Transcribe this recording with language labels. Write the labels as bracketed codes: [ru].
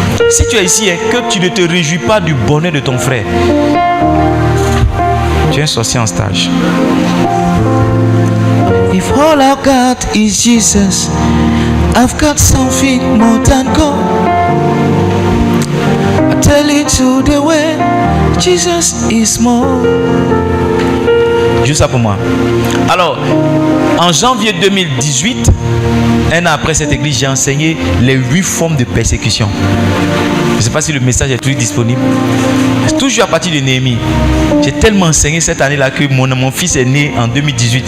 [fr] Si tu es ici et que tu ne te réjouis pas du bonheur de ton frère, tu es un sorcier en stage. [en] If all I've got is Jesus, I've got something more than gold. I tell it to the way, Jesus is more. [fr] Juste ça pour moi. Alors, en janvier 2018, un an après cette église, j'ai enseigné les 8 formes de persécution. Je ne sais pas si le message est toujours disponible. C'est toujours à partir de Néhémie. J'ai tellement enseigné cette année-là que mon fils est né en 2018.